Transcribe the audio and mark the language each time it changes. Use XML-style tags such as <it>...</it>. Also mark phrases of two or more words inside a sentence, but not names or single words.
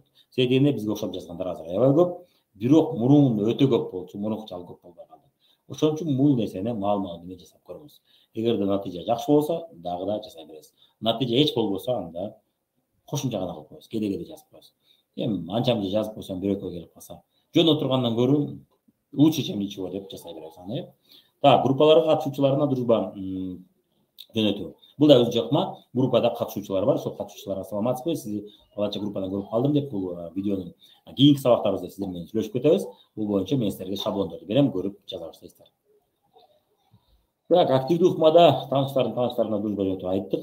<ky>Себеби дегенде бизге окшоп жазгандар азыр аябай көп. Бирок мурун өтө көп болчу, мурунчалык көп болбой калды. Ошон үчүн бул нерсени мал менен жасап көрүңүз. Эгерде натыйжа жакшы болсо, дагы да жасай бересиз. Натыйжа эч болбосо, анда кошумча гана кылып коесуз, кеде жазып коесуз. Эми анча-мынча жазып койсоң бир экөө келип калса, жөн отургандан көрү</ky> <ru>лучше, чем ничего</ru> <ky>деп жасай бересиз. Так, группаларга катышуучуларына дружба жөнөтүү. Бул да өзүнчө ыкма. Группада катышуучулар бар. Ошол катышуучуларга саламатсызбы? Сизди палача группадан көрүп калдым деп бул видеонун кийинки сабактарыбызда сиздер менен сүйлөшүп кетебиз. Бул боюнча мен силерге шаблондорду берем, көрүп жаза баштайсыздар. Так, активдүү ыкмада тааныштарына дружба жөнөтүү айттык.</ky>